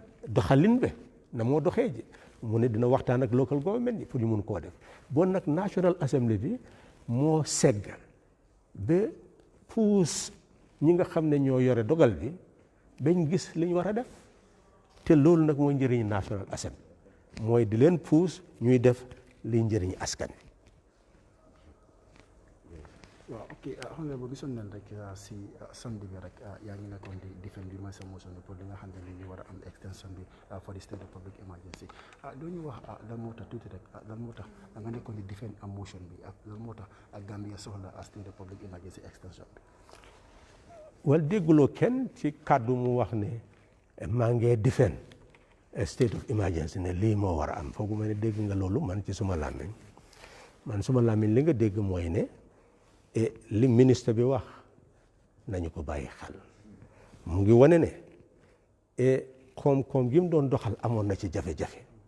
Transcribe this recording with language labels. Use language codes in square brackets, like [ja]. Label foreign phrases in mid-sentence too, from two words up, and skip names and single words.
[wo] doxalin be na moo doxee ji mu ne dina waxtaan ak [en] local government [wo] yi pour ñu mun koo def bon nag National Assembly bi moo segg ba puus ñi nga xam ne ñoo yore dogal bi bañ gis li ñu war a def te loolu nag mooy njëriñu National Assembly mooy di leen puus ñuy def liy njëriñu askan wi. waaw ok xam nga gisoon nañ rek si samedi bi rek yaa ngi nekkoon di defend bi mooy sa motion pour li nga xam ne ñu war a am extension bi [en] for the state of public emergency [wo] doo ñu wax lan moo tax tuuti rek lan moo tax nga nekkoon di defend am motion bi ak lan moo tax Gambia soxla [en] state of public emergency extension [wo] bi. wal dégguloo kenn ci kàddu mu wax ne maa ngi defend [en] state of emergency [wo] ne lii moo war a am foogu ma ne dégg nga loolu man ci suma làmmiñ li nga dégg mooy ne li ministre bi wax nañu ko bàyyi xel mu ngi wane ne koom-koom gi mu doon doxal amoon na ci jafe-jafe